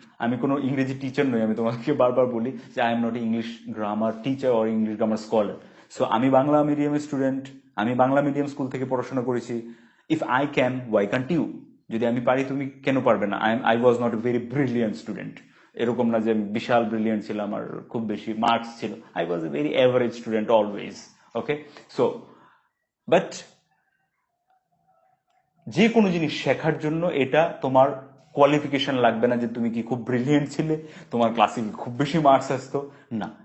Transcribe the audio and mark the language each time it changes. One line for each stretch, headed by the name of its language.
English: আমি কোনো ইংরেজি টিচার নই, আমি তোমাকে বারবার বলি যে I am not an English grammar teacher or English grammar scholar.
Bangla: So আমি বাংলা মিডিয়ামের স্টুডেন্ট, আমি বাংলা মিডিয়াম স্কুল থেকে পড়াশোনা করেছি।
English: If I can, why can't you? যদি আমি পারি তুমি কেন পারবে না? I was not a very brilliant student.
Bangla: এরকম না যে বিশাল ব্রিলিয়েন্ট ছিলাম আর খুব বেশি মার্কস ছিল।
English: I was a very average student always.
Bangla: Okay, so but যে কোনো জিনিস শেখার জন্য এটা তোমার কোয়ালিফিকেশন লাগবে না যে তুমি কি খুব ব্রিলিয়েন্ট ছিলে, তোমার ক্লাসে খুব বেশি মার্কস আসতো, না।